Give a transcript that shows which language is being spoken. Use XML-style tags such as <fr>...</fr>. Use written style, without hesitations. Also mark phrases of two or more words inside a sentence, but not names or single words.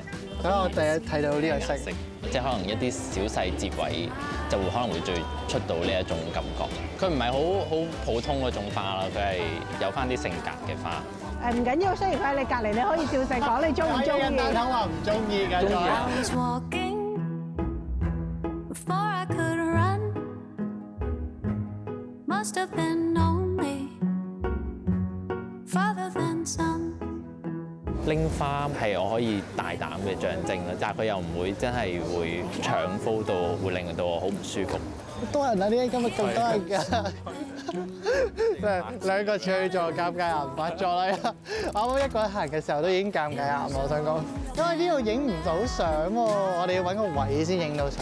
<yue>所以我第一睇到呢個色，即係可能一啲小細節位就會可能會最出到呢一種感覺。 佢唔係好普通嗰種花啦，佢係有翻啲性格嘅花。誒唔緊要，雖然佢喺你隔離，你可以照實講你中唔中意。大頭話唔中意㗎，中意啊</yue> <en>I was walking before I could run. Must have been only farther than sun.</en> <yue>拎花係我可以大膽嘅象徵啦，但係佢又唔會真係會搶 photo 到，會令到我好唔舒服。好多人啊！點解今日咁多人㗎？即係兩個處女座尷尬癌發作啦！我啱啱一個人行嘅時候都已經尷尬癌，我想講，因為呢度影唔到相喎，我哋要揾個位先影到相。</yue>